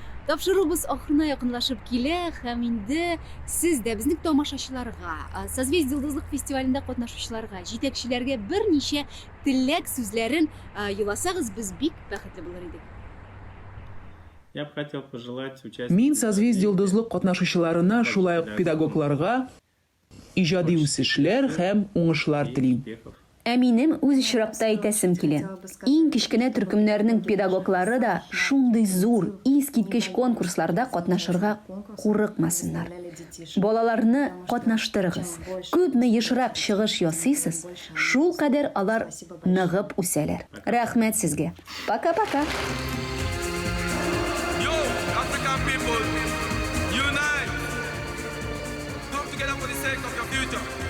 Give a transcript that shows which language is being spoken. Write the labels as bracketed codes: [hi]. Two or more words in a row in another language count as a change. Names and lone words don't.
[tt] Тапшырубыз ахырына якынлашып килә һәм инде сез дә безнең тамашачыларга, Созвездие Йолдызлык фестивалендә катнашучыларга, җитәкчеләргә берничә теләк сүзләрен юласагыз, без бик бәхетле булыр идек. [ru] Я бы хотел пожелать [tt] Мин Созвездие Йолдызлык катнашучыларына, шулай ук педагогларга иҗади үсешләр һәм уңышлар телим. Ә минем үз очракта әйтәсем килә. Иң кечкенә төркемнәрнең педагоглары да шундый зур, искиткеч конкурсларда катнашырга курыкмасыннар. Балаларны катнаштырыгыз. Күпме ешрак чыгыш ясыйсыз, шул кадәр алар ныгып үсәләр. Рәхмәт сезгә. [ru] Пока-пока. [en] Yo, African people, unite! Come together for the sake of your future.